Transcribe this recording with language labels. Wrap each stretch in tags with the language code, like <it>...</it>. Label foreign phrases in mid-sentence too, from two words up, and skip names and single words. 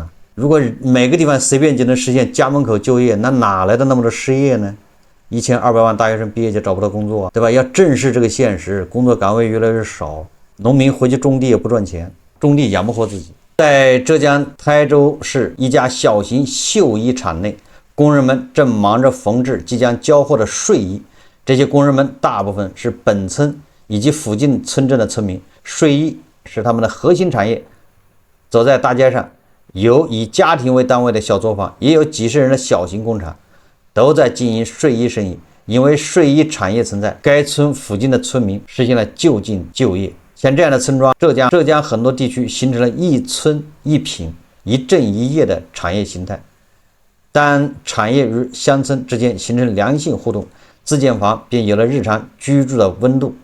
<zh>如果每個地方隨便就能實現家門口就業，那哪來的那麼多失業呢？1200萬大學生畢業就找不到工作，對吧？要正視這個現實，工作崗位越來越少，農民回去種地也不賺錢，種地養不活自己。在浙江台州市一家小型繡衣廠內，工人們正忙着縫制即将交貨的睡衣。這些工人們大部分是本村以及附近村鎮的村民，睡衣是他們的核心產業。走在大街上，有以家庭為單位的小作坊，也有幾十人的小型工厂，都在經營睡衣生意。因為睡衣產業存在，該村附近的村民實現了就近就業。像這樣的村莊，浙江很多地區形成了一村一品、一鎮一業的產業形態。當產業與鄉村之間形成良性互動，自建房便有了日常居住的溫度。</zh>